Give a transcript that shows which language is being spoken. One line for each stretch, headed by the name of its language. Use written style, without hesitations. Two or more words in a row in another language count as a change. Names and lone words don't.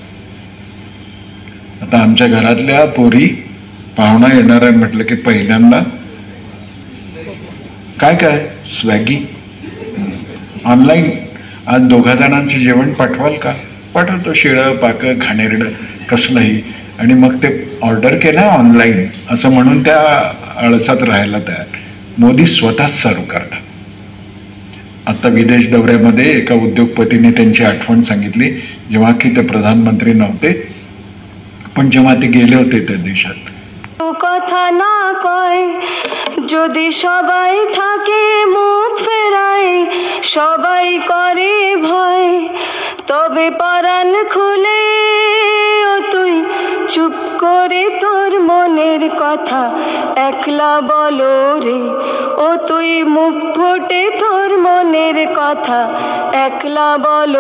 Marathi: आता आमच्या घरातल्या पोरी पाहुणा येणार आहे म्हटलं की पहिल्यांदा काय काय स्वॅगी ऑनलाईन, आज 2 जणांचे जेवण पाठवाल का, पाठवतो, शिळं पाकं घाणेरडं कसलंही, आणि मग ते ऑर्डर केलं ऑनलाईन असं म्हणून त्या आळसात राहायला तयार. मोदी स्वतः सर्व करतात. आता विदेश दौऱ्यामध्ये एका उद्योगपतीने त्यांची आठवण सांगितली, जेव्हा की ते प्रधानमंत्री नव्हते, पण जेव्हा ते गेले होते त्या देशात.
Bangla: কথা না কয় যদি সবাই থাকে মুখ ফেরায়, সবাই করে ভয়, তবে পরাণ খুলে ও তুই চুপ করে তোর মনের কথা একলা বলো রে, ও তুই মুখ ফুটে তোর মনের কথা একলা বলো